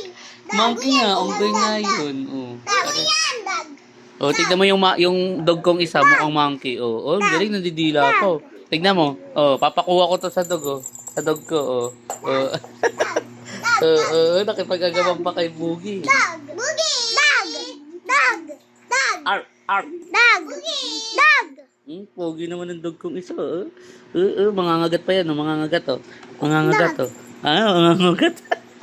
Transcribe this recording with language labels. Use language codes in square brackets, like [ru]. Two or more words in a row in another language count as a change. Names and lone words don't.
[tl] Monkey nga, unggoy nga yun. Oh. Dog yan. Dog. Oh, tignan mo yung dog kong isa, mukhang monkey. Oh, oh, galing, nandidila ako. Tignan mo. Oh, papakuha ko to sa dog, oh. Sa dog ko, oh. Oh. Nakipag-agawang pa kay Boogie. [en] Dog. Boogie. Dog. Dog. Dog. Arf, arf. Dog. Boogie. Dog. [tl] Pogi naman ang dog kong isa, oh. Mangangagat pa yan, oh. Mangangagat, oh. Mangangagat, oh. Ah, mangangagat.